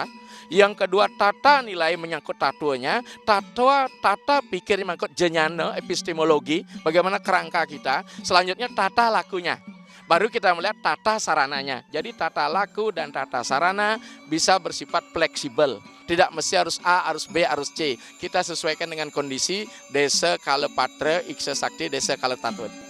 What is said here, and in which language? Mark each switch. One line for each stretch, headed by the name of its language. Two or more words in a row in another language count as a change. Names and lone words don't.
Indonesian: Yang kedua, tata nilai menyangkut tatuanya, tata pikir menyangkut jenyana, epistemologi, bagaimana kerangka kita. Selanjutnya tata lakunya. Baru kita melihat tata sarananya. Jadi tata laku dan tata sarana bisa bersifat fleksibel. Tidak mesti harus A, harus B, harus C. Kita sesuaikan dengan kondisi desa kala patra, iksa sakti, desa kala tatut.